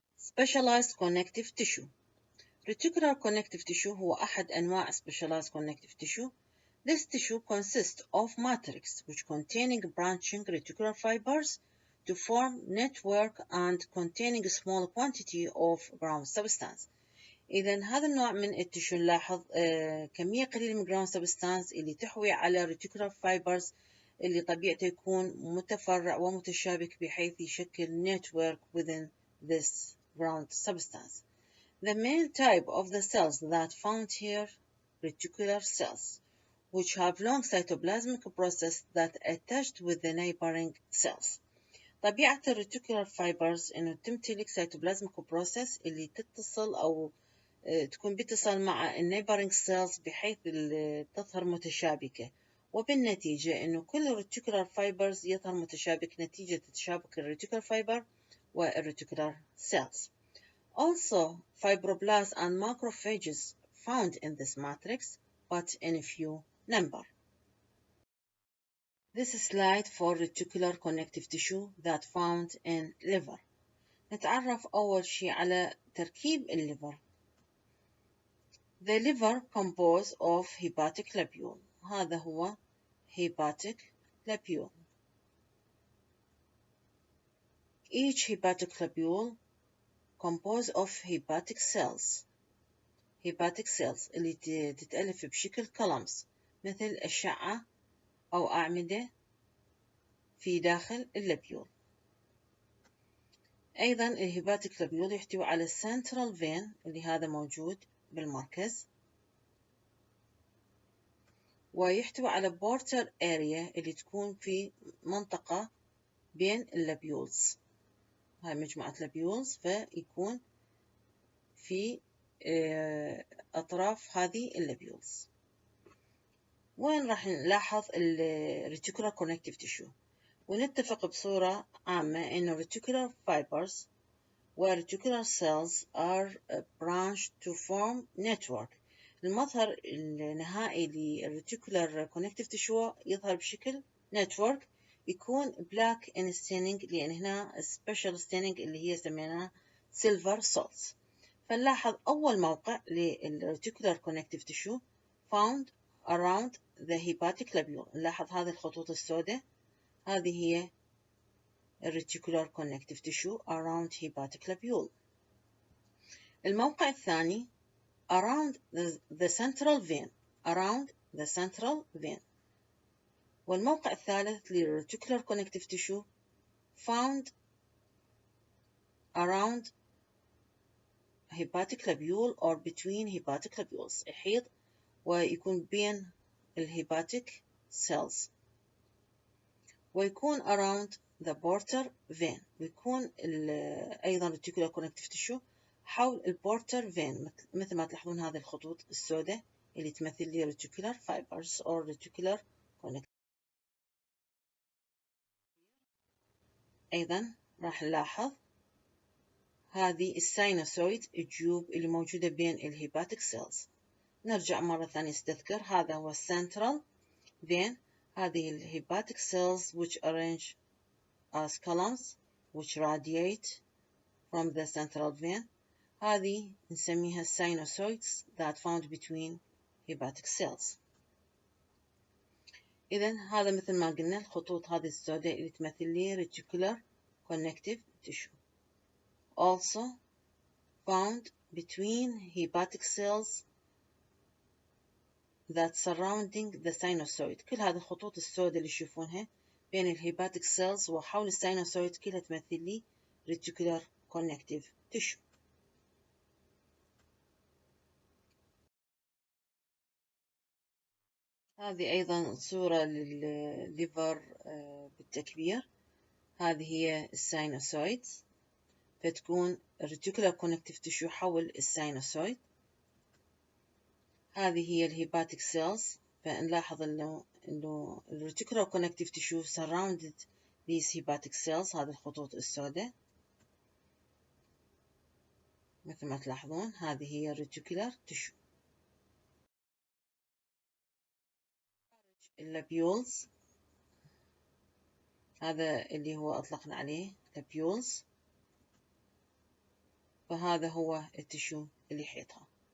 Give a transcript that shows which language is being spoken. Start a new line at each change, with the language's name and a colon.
English: Specialized connective tissue. Reticular connective tissue
Arabic: هو أحد أنواع
English: specialized connective tissue. This tissue consists of matrix which containing branching reticular fibers to form network and containing a small quantity of ground substance.
Arabic: إذا هذا النوع من التشو نلاحظ كمية قليلة من ground substance اللي تحوي على reticular fibers اللي طبيعته يكون متفرع ومتشابك بحيث يشكل
English: network within this ground substance. The main type of the cells that found here, reticular cells, which have long cytoplasmic process that attached with the neighboring cells.
Arabic: طبيعة الرeticular fibers إنه تمتلك cytoplasmic process اللي تتصل أو تكون باتصال مع neighboring cells بحيث تظهر متشابكة، وبالنتيجة إنه كل reticular fibers يظهر متشابك نتيجة تشابك reticular fiber reticular cells.
English: Also, fibroblasts and macrophages found in this matrix, but in a few number. This is slide for reticular connective tissue that found in liver.
Arabic: نتعرف أول شيء على تركيب الليفر.
English: The liver composed of hepatic lobule.
Arabic: هذا هو
English: hepatic lobule. Each hepatic lobule composed of hepatic cells.
Arabic: hepatic cells اللي تتألف بشكل columns مثل أشعة أو أعمدة في داخل اللبيول. أيضا الهيباتيك لبيول يحتوي على central vein اللي هذا موجود بالمركز، ويحتوي على portal area اللي تكون في منطقة بين اللبيولز. هاي مجموعة لبيولز فيكون في أطراف هذه اللبيولز.
English: وين راح نلاحظ الرeticular connective tissue؟
Arabic: ونتفق بصورة عامة إنه
English: reticular fibers و reticular cells are branched to form network.
Arabic: المظهر النهائي للreticular connective tissue يظهر بشكل network، يكون
English: black in staining
Arabic: لأن هنا special staining اللي هي سميناها silver salts. فنلاحظ أول موقع
English: للreticular connective tissue found around the hepatic lobule.
Arabic: نلاحظ هذه الخطوط السوداء، هذه هي reticular connective tissue
English: around hepatic lobule.
Arabic: الموقع الثاني
English: around the central vein. around the central vein.
Arabic: والموقع الثالث
English: للreticular connective tissue found around hepatic lobule or between hepatic lobules.
Arabic: يحيط ويكون بين الهيباتيك cells، ويكون
English: around the portal vein،
Arabic: ويكون أيضا reticular connective tissue حول البورتر vein مثل ما تلاحظون هذه الخطوط السوداء اللي تمثل لي reticular fibers or reticular connective أيضا راح نلاحظ هذه الساينوسويد الجيوب اللي موجودة بين الهيباتيك سيلز. نرجع مرة ثانية نستذكر، هذا هو السنترال vein. هذه الهيباتيك
English: cells which arrange as columns which radiate from the central vein.
Arabic: هذه نسميها
English: sinusoids that found between hepatic cells.
Arabic: إذن هذا مثل ما قلنا الخطوط هذه السوداء اللي تمثل لي reticular connective tissue.
English: Also found between hepatic cells that surrounding the sinusoid.
Arabic: كل هذه الخطوط السوداء اللي تشوفونها بين الهيباتيك سيلز وحول الساينوسويد كلها تمثل لي reticular connective tissue. هذه أيضا صورة للليفر بالتكبير. هذه هي الساينوسويدز، فتكون reticular connective tissue حول الساينوسويد. هذه هي الهيباتيك سيلز، فنلاحظ إنه reticular connective tissue
English: surrounded these hepatic cells.
Arabic: هذه الخطوط السوداء مثل ما تلاحظون، هذه هي reticular tissue. اللابيولز، هذا اللي هو أطلقنا عليه لابيولز، فهذا هو التشو اللي يحيطها.